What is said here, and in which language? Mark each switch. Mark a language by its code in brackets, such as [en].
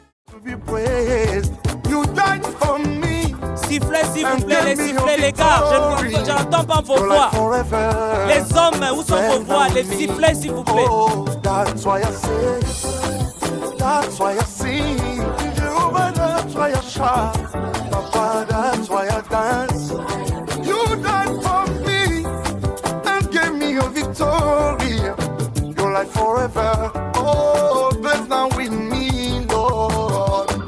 [en] To be praised, you died for me. [fr] Sifflez s'il vous plaît, les sifflets les gars, je n'entends pas vos voix. Les hommes, où sont vos voix? Les sifflets s'il vous plaît. [en] Oh, that's why I say, that's why I sing. Jehovah, that's why I shout. Papa, that's why I dance. You died for me and gave me your victory. Your life forever. Oh, bless now with me, Lord.